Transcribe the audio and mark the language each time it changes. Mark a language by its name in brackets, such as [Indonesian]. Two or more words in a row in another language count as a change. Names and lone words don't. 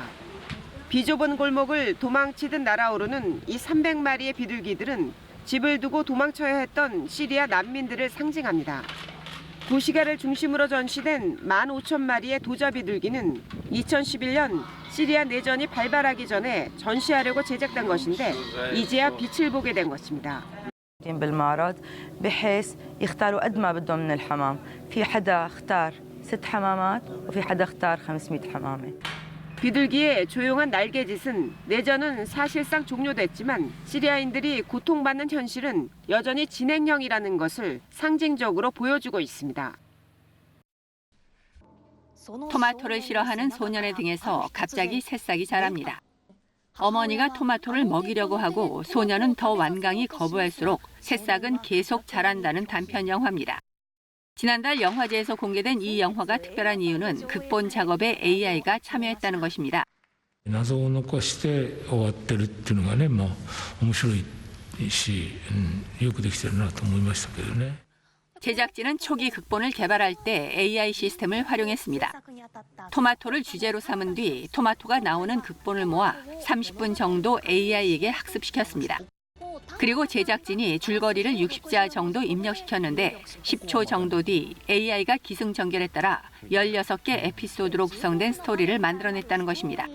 [Korean] 비좁은 골목을 도망치듯 날아오르는 이 300마리의 비둘기들은 집을 두고 도망쳐야 했던 시리아 난민들을 상징합니다. 구시가를 중심으로 전시된 15,000마리의 도자 비둘기는 2011년 시리아 내전이 발발하기 전에 전시하려고 제작된 것인데 이제야 빛을 보게 된 것입니다. [Arabic] بالمعرض بحيث يختاروا قد ما بدهم من الحمام في حدا اختار 6 حمامات وفي حدا اختار 500 حمامة. [Korean] 비둘기의 조용한 날개짓은 내전은 사실상 종료됐지만 시리아인들이 고통받는 현실은 여전히 진행형이라는 것을 상징적으로 보여주고 있습니다. 토마토를 싫어하는 소년의 등에서 갑자기 새싹이 자랍니다. 어머니가 토마토를 먹이려고 하고 소년은 더 완강히 거부할수록 새싹은 계속 자란다는 단편 영화입니다. 지난달 영화제에서 공개된 이 영화가 특별한 이유는 극본 작업에 AI가 참여했다는 것입니다. [Japanese] 謎を残して終わってるっていうのがね、まあ面白いし、よくできてるなと思いましたけどね. [Korean] 제작진은 초기 극본을 개발할 때 AI 시스템을 활용했습니다. 토마토를 주제로 삼은 뒤 토마토가 나오는 극본을 모아 30분 정도 AI에게 학습시켰습니다. 그리고 제작진이 줄거리를 60자 정도 입력시켰는데 10초 정도 뒤 AI가 기승전결에 따라 16개 에피소드로 구성된 스토리를 만들어냈다는 것입니다.